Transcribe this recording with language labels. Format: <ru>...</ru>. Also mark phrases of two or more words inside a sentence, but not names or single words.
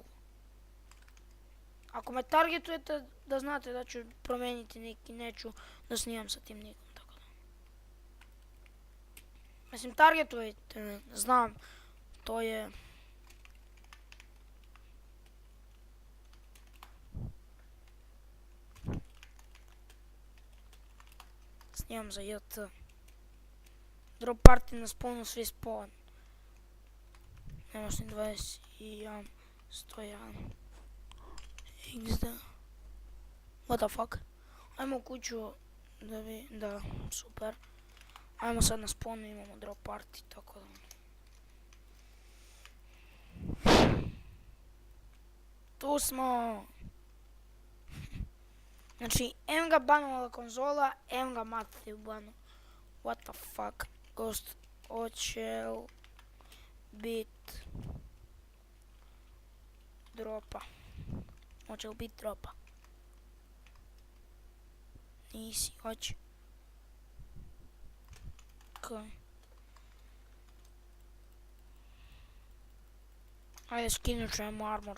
<bs>Ako me targetujete, da znate da ću promijeniti nik i neću da snimam sa tim nikom, tako da. Mislim, targetujete me, znam, to je... Snimam za JT.</bs> <en>Drop party</en> <bs>na spawnu, svi spawn. Nemaš ni 21, 101.</bs> <en>XD. What the fuck?</en> <bs>Ajmo u kuću da, super. Ajmo sad na spawnu, imamo</bs> <en>drop party,</en> <bs>tako da. Tu smo. Znači, em ga banovala konzola, em ga Matthew banu.</bs> <en>What the fuck? Ghost,</en> <bs>hoće bit dropa. Hoće bit dropa. Nisi, hoće. Ajde, skinut ćemo armor.</bs>